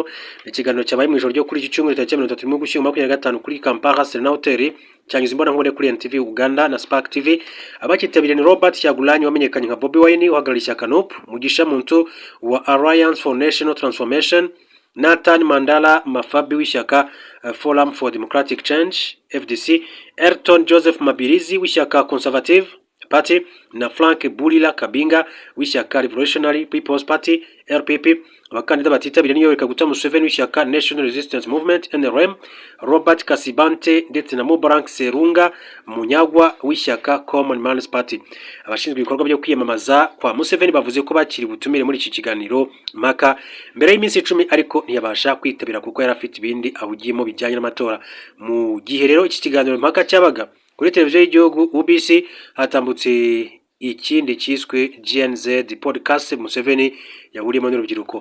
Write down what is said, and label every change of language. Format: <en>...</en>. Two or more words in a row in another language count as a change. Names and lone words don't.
<rw>Ikiganiro cyabaye mu ijoro ryo kuri iki cyumweru tariki 30 Ugushyingo 2025 kuri Kampala Serena Hotel, cyangwa imbona nkubone kuri NTV Uganda na Spark TV. Abakitabiriye ni Robert Kyagulanyi wamenyekanye nka Bobi Wine uhagarariye ishyaka NUP, Mugisha Muntu wa Alliance for National Transformation, Nathan Mandala Mafabi w'ishyaka Forum for Democratic Change FDC, Elton Joseph Mabirizi w'ishyaka Conservative Party na Frank Bulila Kabinga w'ishyaka Revolutionary People's Party RPP. Abakandida batitabiriye ni Yoweri Kaguta Museveni w'ishyaka National Resistance Movement NRM, Robert Kasibante ndetse na Mubarak Serunga Munyagwa w'ishyaka Common Man's Party. Abashinzwe ibikorwa byo kwiyamamaza kwa Museveni bavuze ko bakiri butumire muri iki kiganiro mpaka mbere y'iminsi 10, ariko ntiyabasha kwitabira kuko yari afite ibindi ahugiyemo bijyanye n'amatora. Mu gihe rero iki kiganiro mpaka cyabaga kuri televiziyo y'igihugu UBC, hatambutse ikindi cyiswe GNZ podcast Museveni yahuriyemo n'urubyiruko.</rw>